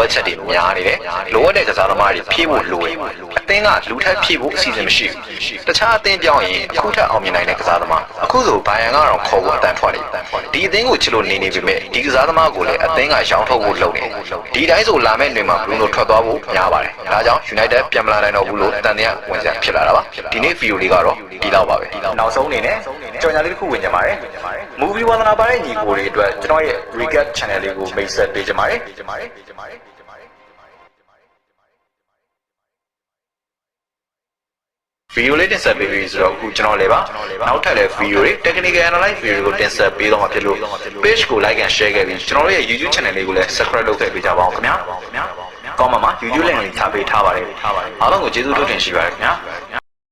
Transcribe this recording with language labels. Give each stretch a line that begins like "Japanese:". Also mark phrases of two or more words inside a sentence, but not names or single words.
Burmese: ပ်ချက်တွေများနေတယ်လိုအပ်တဲ့ကစားသမားတွေဖြည့်ဖို့လိုတယ်အသင်းကလူထက်ဖြည့်ဖို့အစီအစဉ်မရှိဘူးတခြားအသင်းပြောင်းရင်အခုထက်အောင်မြင်နိုင်တဲ့ကစားသမားအခုဆိုဘိုင်ယန်ကတော့ခေါ်ဖို့အတန်ထွက်နေဒီအသင်းကိုချစ်လို့နေပေမဲ့ဒီကစားသမားကိုလည်းအသင်းကရောင်းထုတ်ဖို့လုပ်နေဒီတိုင်းဆိုလာမဲ့နေမှာ Bruno ထွက်သွားဖို့များပါတယ်ဒါကြောင့် United ပြန်မလာနိုင်တော့ဘူးလို့တန်တရားဝင်စရာဖြစ်လာတာပါဒီနေ့ဗီဒီယိုလေးကတော့ဒီလောက်ပါပဲနောက်ဆုံးအနေနဲ့ကြော်ညာလေးတစ်ခုဝင်ကြပါတယ် movie ဝါသနာပါတဲ့ညီကိုတွေအတွက်ကျွန်တော်ရဲ့
English: recap channel
Burmese: လေးကိုမိတ်ဆက်ပေးကြပါတယ် ဗီဒီယိုလေးတင်ဆက်ပေးပြီဆိုတော့အခုကျွန်တော်လည်းပါနောက်ထပ်လည်းဗီဒီယိုတွေ
English: technical analyze
Burmese: ဗီဒီယိုကိုတင်ဆက်ပေးတော့မှာဖြစ်လို့ page ကို
English: like and share
Burmese: ခဲ့ပြီးကျွန်တော်တို့ရဲ့ YouTube channel လေးကိုလည်း subscribe လုပ်ခဲ့ပေးကြပါအောင်ခင်ဗျာကောင်းပါမှာ YouTube link လေးထားပေးထားပါတယ်အားလုံးကိုကျေးဇူးတင်ရှိပါတယ်ခင်ဗျာ